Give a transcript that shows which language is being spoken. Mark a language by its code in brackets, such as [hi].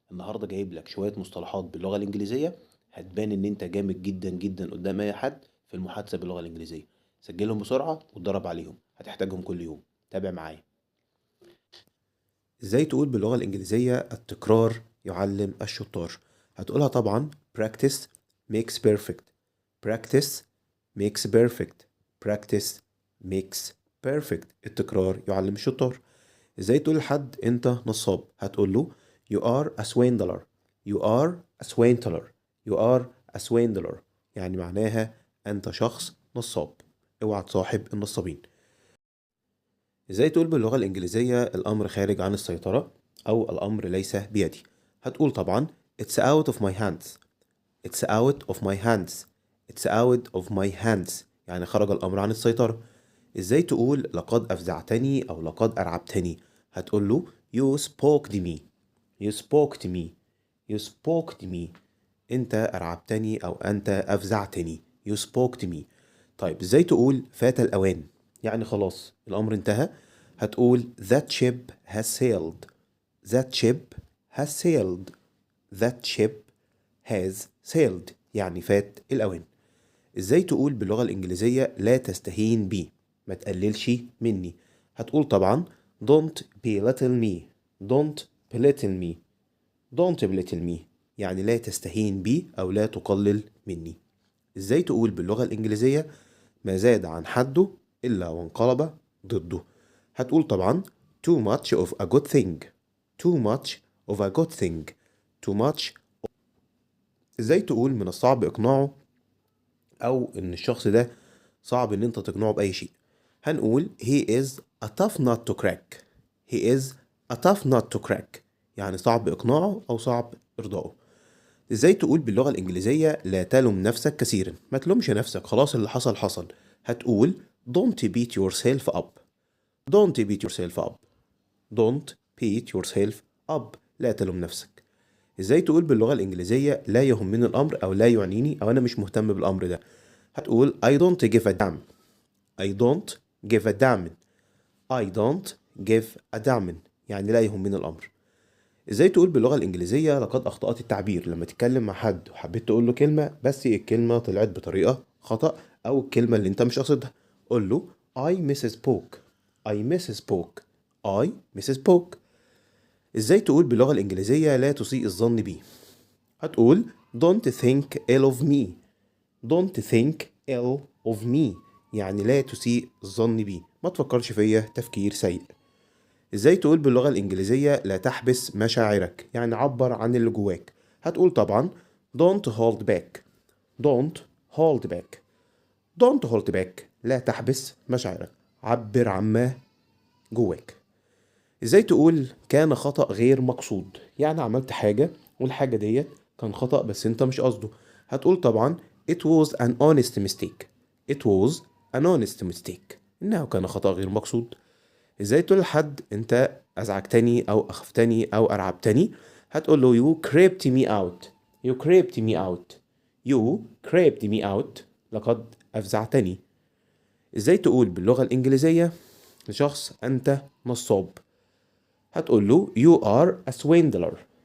[ar] النهارده جايب لك شوية مصطلحات باللغة الإنجليزية، هتبان إن أنت جامد جدا جدا قدام أي حد في المحادثة باللغة الإنجليزية. سجلهم بسرعة واتدرب عليهم، هتحتاجهم كل يوم. تابع معايا. ازاي تقول باللغة الإنجليزية التكرار يعلم الشطار؟ هتقولها طبعا [en] practice makes perfect. practice makes perfect. practice makes perfect. [ar] التكرار يعلم الشطار. ازاي تقول لحد انت نصاب؟ هتقول له [en] you are a swindler. you are a swindler. you are a swindler. [ar] يعني معناها انت شخص نصاب، اوعى تصاحب النصابين. ازاي تقول باللغة الإنجليزية الأمر خارج عن السيطرة أو الأمر ليس بيدي؟ هتقول طبعا [en] it's out of my hands. it's out of my hands. it's out of my hands. [ar] يعني خرج الأمر عن السيطرة. ازاي تقول لقد أفزعتني أو لقد أرعبتني؟ هتقول له [en] you spoke to me. you spoke to me. you spoke to me. [ar] أنت أرعبتني أو أنت أفزعتني. [en] you spoke to me. [ar] طيب ازاي تقول فات الأوان؟ يعني خلاص الأمر انتهى. هتقول [en] that ship has sailed. that ship has sailed. that ship has sailed. [ar] يعني فات الأوان. ازاي تقول باللغة الإنجليزية لا تستهين بي، ما تقللش مني؟ هتقول طبعا [en] don't belittle me. don't belittle me. don't belittle me. [ar] يعني لا تستهين بي أو لا تقلل مني. ازاي تقول باللغة الإنجليزية ما زاد عن حده إلا وانقلب ضده؟ هتقول طبعا [en] too much of a good thing. too much of a good thing. too much. [ar] ازاي تقول من الصعب إقناعه أو إن الشخص ده صعب إن أنت تقنعه بأي شيء؟ هنقول [en] he is a tough nut to crack. he is a tough nut to crack. [ar] يعني صعب إقناعه أو صعب إرضائه. ازاي تقول باللغة الإنجليزية لا تلم نفسك كثيرا؟ ما تلومش نفسك، خلاص اللي حصل حصل. هتقول [en] don't beat yourself up. don't beat yourself up. don't beat yourself up. [ar] لا تلوم نفسك. ازاي تقول باللغة الإنجليزية لا يهمني الأمر أو لا يعنيني أو أنا مش مهتم بالأمر ده؟ هتقول [en] I don't give a damn. I don't give a damn. I don't give a damn. [ar] يعني لا يهمني الأمر. ازاي تقول باللغة الإنجليزية لقد أخطأت التعبير؟ لما تتكلم مع حد وحبيت تقول له كلمة بس الكلمة طلعت بطريقة خطأ أو الكلمة اللي أنت مش قصدها، قول له [en] I misspoke. I misspoke. I misspoke. [ar] ازاي تقول باللغة الإنجليزية لا تسيء الظن بي؟ هتقول [en] don't think ill of me. don't think ill of me. [ar] يعني لا تسيء الظن بي، ما تفكرش فيا تفكير سيء. ازاي تقول باللغة الإنجليزية لا تحبس مشاعرك؟ يعني عبر عن اللي جواك. هتقول طبعا [en] don't hold back. don't hold back. don't hold back. [ar] لا تحبس مشاعرك، عبر عما جواك. ازاي تقول كان خطأ غير مقصود؟ يعني عملت حاجة والحاجة ديت كان خطأ بس انت مش قصده. هتقول طبعا [en] it was an honest mistake. it was an honest mistake. [ar] انه كان خطأ غير مقصود. ازاي تقول لحد انت ازعجتني او اخفتني او ارعبتني؟ هتقول له [en] you creeped me out. you creeped me out. you creeped me out. [ar] لقد افزعتني. ازاي تقول باللغة الانجليزية لشخص انت نصاب؟ هتقول له [en] you are a swindler.